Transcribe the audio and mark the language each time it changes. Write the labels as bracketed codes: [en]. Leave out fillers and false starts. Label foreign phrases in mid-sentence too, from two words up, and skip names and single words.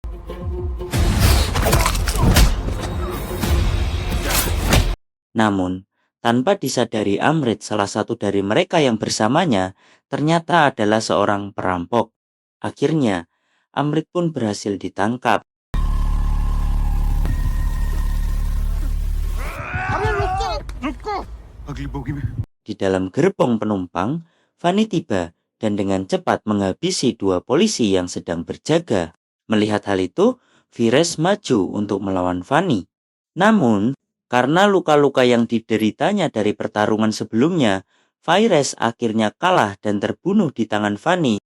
[id] Namun, tanpa disadari Amrit, salah satu dari mereka yang bersamanya ternyata adalah seorang perampok. Akhirnya, Amrit pun berhasil ditangkap. [hi] अगली बोगी में [id] Di dalam gerbong penumpang, Fani tiba dan dengan cepat menghabisi dua polisi yang sedang berjaga. Melihat hal itu, Vires maju untuk melawan Fani. Namun, karena luka-luka yang dideritanya dari pertarungan sebelumnya, Vires akhirnya kalah dan terbunuh di tangan Fani.